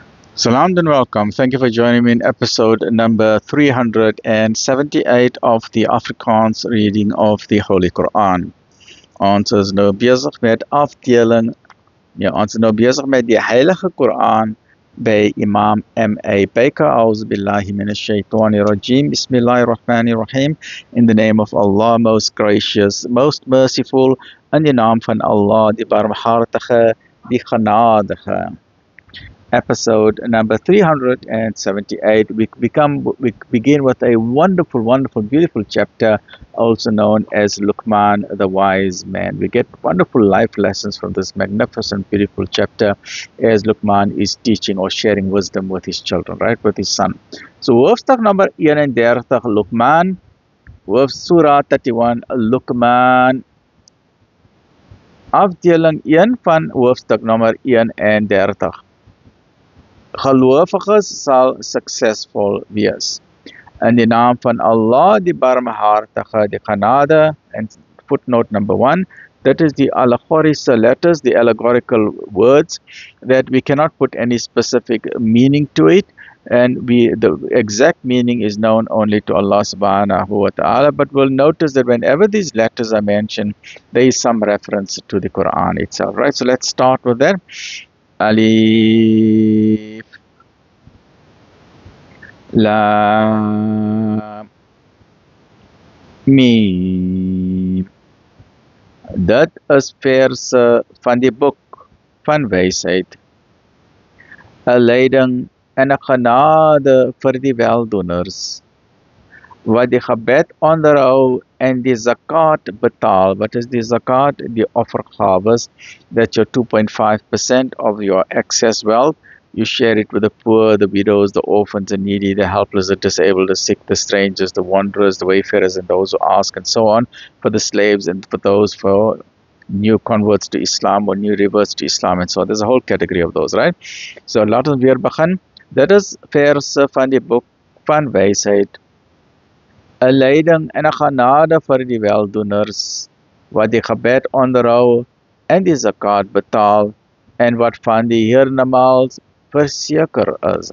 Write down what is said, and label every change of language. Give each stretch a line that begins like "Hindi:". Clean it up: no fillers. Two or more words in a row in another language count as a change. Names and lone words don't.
English: Salam and welcome. Thank you for joining me in episode number 378 of the Afrikaans reading of the Holy Quran.
Afrikaans: Ons is nou besig met afdeling, ons is nou besig met die Heilige Quran by Imam M.A. Baker.
Arabic: أعوذ بالله من الشيطان الرجيم. بسم الله الرحمن الرحيم.
English: In the name of Allah, most gracious, most merciful,
Afrikaans: in die naam van Allah, die barmhartige, die genadige.
English: Episode number 378, we begin with a wonderful, beautiful chapter, also known as Luqman the Wise Man. We get wonderful life lessons from this magnificent, beautiful chapter as Luqman is teaching or sharing wisdom with his children, right, with his son.
Afrikaans: So, hoofstuk number 31, Luqman, Surah 31, Luqman, afdeling 1 van hoofstuk nummer 31. Gelowiges sal succesvol wees. In die naam van Allah, die barmhartige, die genade,
English: and footnote number 1, that is the allegorical letters, the allegorical words, that we cannot put any specific meaning to it, and the exact meaning is known only to Allah
Arabic: سبحانه وتعالى,
English: but we'll notice that whenever these letters are mentioned, there is some reference to the Quran itself, right? So let's start with that. Alif Lam Miem.
Afrikaans: Dit is verse van die boek van wysheid, 'n leiding en 'n genade vir die weldoeners, wat die gebed onderhou en die zakat betaal. Wat is die zakat? Die offergawes,
English: that your 2.5% of your excess wealth, you share it with the poor, the widows, the orphans, the needy, the helpless, the disabled, the sick, the strangers, the wanderers, the wayfarers, and those who ask, and so on, for the slaves and for those for new converts to Islam or new reverts to Islam, and so on. There's a whole category of those, right?
Afrikaans: So laat ons weer begin. Dit is verse van die boek van wysheid, 'n leiding en 'n genade vir die weldoeners, wat die gebed onderhou en die zakat betaal, en wat van die hiernamaals verseker is.